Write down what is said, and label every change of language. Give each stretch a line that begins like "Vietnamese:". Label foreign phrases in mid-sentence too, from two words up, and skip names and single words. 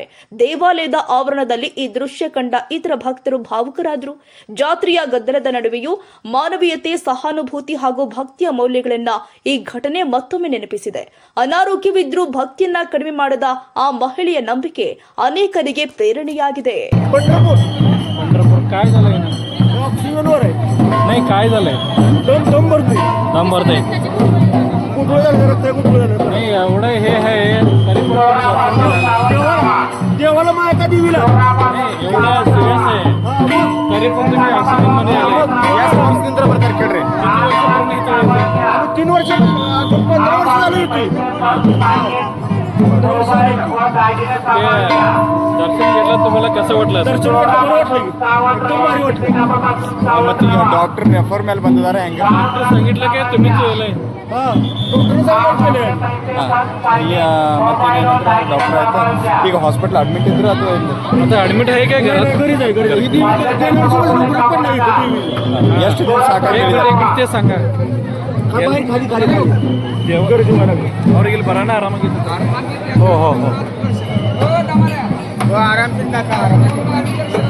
Kannada: ದೇವಾಲಯದ ಆವರಣದಲ್ಲಿ ಈ ದೃಶ್ಯ ಕಂಡ ಇತರ ಭಕ್ತರು ಭಾವುಕರಾದರು. ಜಾತ್ರೆಯ ಗದ್ದಲದ ನಡುವೆಯೂ ಮಾನವೀಯತೆ, ಸಹಾನುಭೂತಿ ಹಾಗೂ ಭಕ್ತಿಯ ಮೌಲ್ಯಗಳನ್ನ ಈ ಘಟನೆ ಮತ್ತೊಮ್ಮೆ ನೆನಪಿಸಿದೆ. ಅನಾರೋಗ್ಯವಿದ್ರೂ ಭಕ್ತಿಯನ್ನ ಕಡಿಮೆ ಮಾಡದ ಆ ಮಹಿಳೆಯ ನಂಬಿಕೆ ಅನೇಕರಿಗೆ प्रेरणेयाಗಿದೆ.
Marathi: काय झालंय? ऑक्सिजनवर आहे. नाही काय झालंय? दम भरते. नाही एवढं हे आहे तरी देवाला मायका देवीला एवढा सिरियस आहे तरी पण तुम्ही ऑक्सिजन मध्ये आले. गॅस ऑक्सिजन तर बरं केले 3 वर्ष 15 वर्ष झाली होती. दर्शन घेतलं तुम्हाला कसं वाटलं? दर्शन
English: doctor refer
Kannada: ಮೇಲೆ ಬಂದಿದ್ದಾರೆ. ಹೆಂಗೆ
Marathi: सांगितलं की तुम्ही केलंय?
Kannada: ಡಾಕ್ಟರ್ ಆಯ್ತಾ ಈಗ
English: hospital admit
Kannada: ಇದ್ರು ಅಥವಾ
Marathi: आता ऍडमिट आहे काय घरात?
Kannada: ಎಷ್ಟು ದಿವಸ
Marathi: ते सांगा.
Kannada: ಅವ್ರಿಗೆ ಇಲ್ಲಿ ಬರೋಣ ಆರಾಮಾಗಿತ್ತು. ಆರಾಮ್ಸಿಂದ